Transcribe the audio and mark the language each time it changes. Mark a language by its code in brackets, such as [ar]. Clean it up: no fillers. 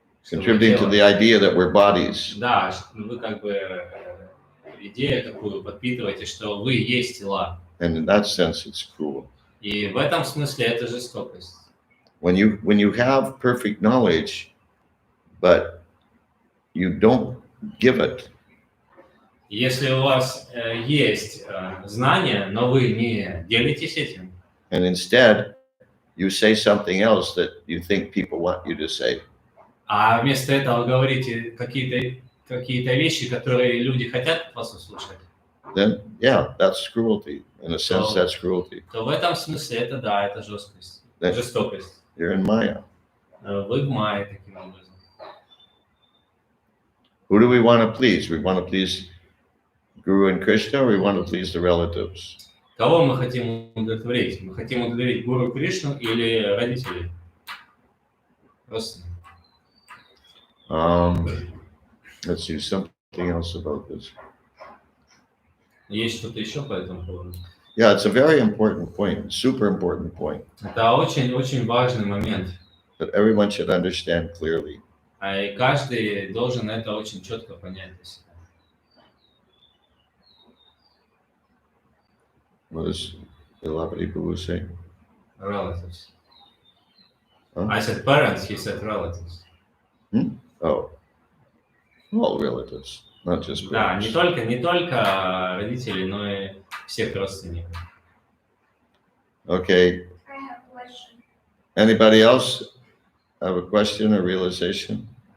[en] Contributing to the idea that we're bodies. [ru] Да, вы как бы идею такую подпитываете, что вы есть тела. [en] And in that sense, it's cruel. [ru] И в этом смысле это жестокость. [en] When you have perfect knowledge, but you don't give it. [ru] Если у вас есть знания, но вы не делитесь этим. [en] And instead, you say something else that you think people want you to say. [ru] А вместо этого говорите какие-то вещи, которые люди хотят вас услышать. [en] Then, yeah, that's cruelty. In a sense, that's cruelty. [ru] То в этом смысле это да, это жесткость, жестокость. [en] You're in Maya. [ru] Вы в Майе таким образом. [en] Who do we want to please? We want to please Guru and Krishna, or we want to please the relatives? [ru] Кого мы хотим удовлетворить? Мы хотим удовлетворить Гуру Кришну или родителей? Родственников. [en] Let's see, something else about this. [ru] Есть что-то еще по этому поводу? [en] Yeah, it's a very important point, super important point. [ru] Это очень важный момент. [en] That everyone should understand clearly. [ru] И каждый должен это очень четко понять для себя. [en] What does Ilapati Prabhu say? Relatives. Huh? I said parents, he said relatives. Oh, all relatives, not just [ru] Да, [en] parents. [ru] не только родители, но и всех родственников. [en] Okay. I have a question. Anybody else have a question or realization?